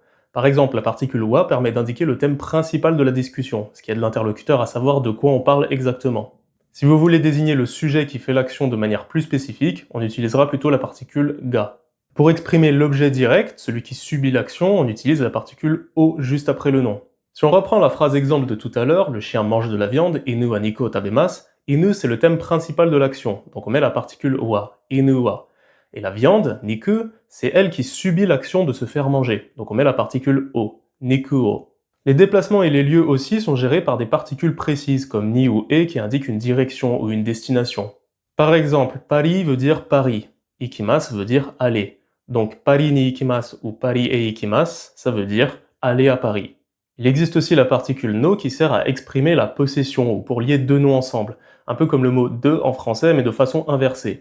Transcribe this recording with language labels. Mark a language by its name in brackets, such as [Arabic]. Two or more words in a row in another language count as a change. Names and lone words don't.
[French] Par exemple, la particule wa permet d'indiquer le thème principal de la discussion, ce qui aide l'interlocuteur à savoir de quoi on parle exactement. Si vous voulez désigner le sujet qui fait l'action de manière plus spécifique, on utilisera plutôt la particule ga. Pour exprimer l'objet direct, celui qui subit l'action, on utilise la particule o juste après le nom. Si on reprend la phrase exemple de tout à l'heure, le chien mange de la viande, [Japanese] 犬は肉を食べます, [French] inu c'est le thème principal de l'action, donc on met la particule wa, [Japanese] 犬は. [French] Et la viande, niku, c'est elle qui subit l'action de se faire manger, donc on met la particule o, [Japanese] 肉を. [French] Les déplacements et les lieux aussi sont gérés par des particules précises comme ni ou e qui indiquent une direction ou une destination. Par exemple, Paris veut dire Paris, ikimasu veut dire aller. Donc [Japanese] パリに行きます [French] ou [Japanese] パリへ行きます, [French] ça veut dire aller à Paris. Il existe aussi la particule no qui sert à exprimer la possession ou pour lier deux noms ensemble, un peu comme le mot de en français mais de façon inversée.